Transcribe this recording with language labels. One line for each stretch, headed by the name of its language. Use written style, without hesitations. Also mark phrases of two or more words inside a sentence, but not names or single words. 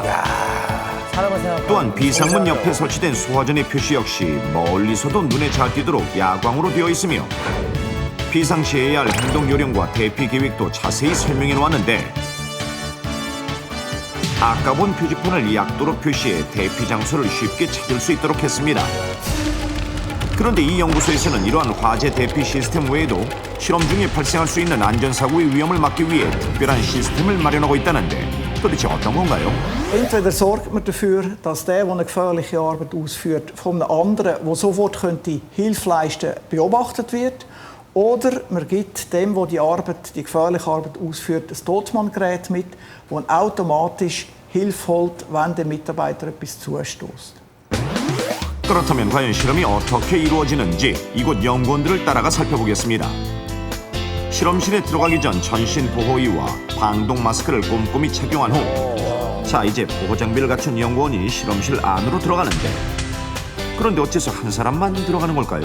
Korean: 또한 비상문 옆에 설치된 소화전의 표시 역시 멀리서도 눈에 잘 띄도록 야광으로 되어 있으며 비상시에 해야 할 행동 요령과 대피 계획도 자세히 설명해 놓았는데 아까 본 표지판을 약도로 표시해 대피 장소를 쉽게 찾을 수 있도록 했습니다. 그런데 이 연구소에서는 이러한 화재 대피 시스템 외에도 실험 중에 발생할 수 있는 안전사고의 위험을 막기 위해 특별한 시스템을 마련하고 있다는데 도대체 어떤 건가요?
German: Entweder sorgt man dafür, dass der eine gefährliche Arbeit ausführt, von einem anderen, der sofort Hilfe leisten könnte, beobachtet wird. Oder man gibt dem, der die gefährliche Arbeit ausführt, ein Totmanngerät mit, das automatisch Hilfe holt, wenn der Mitarbeiter etwas zustößt.
Korean: 그렇다면 과연 실험이 어떻게 이루어지는지 이곳 연구원들을 따라가 살펴보겠습니다. 실험실에 들어가기 전 전신 보호의와 방독 마스크를 꼼꼼히 착용한 후 자 이제 보호 장비를 갖춘 연구원이 실험실 안으로 들어가는데 그런데 어째서 한 사람만 들어가는 걸까요?